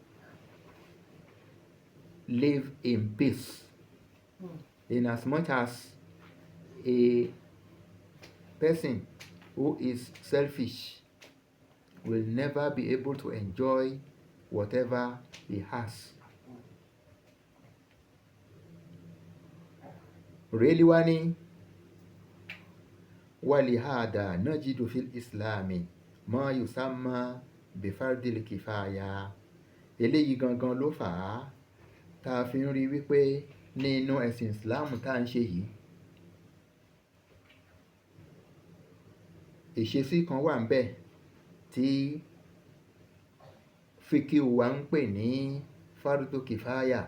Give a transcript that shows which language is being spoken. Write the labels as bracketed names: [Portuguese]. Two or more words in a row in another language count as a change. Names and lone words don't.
[English] live in peace, inasmuch as a person who is selfish will never be able to enjoy whatever he has. [Arabic] Ruhailiy [Yoruba] wá ní [Arabic] ولهذا نجد في الإسلام ما يسمى بفرض الكفاية. [Yoruba] Eléyìí gangan ló fà á tá a fi ń rí wípé nínú ẹ̀sìn Islam tá à ń ṣe yìí, ìṣesí kan wà ń bẹ̀ tí fíkíù wa ń pè ní [Arabic] فرض كفاية.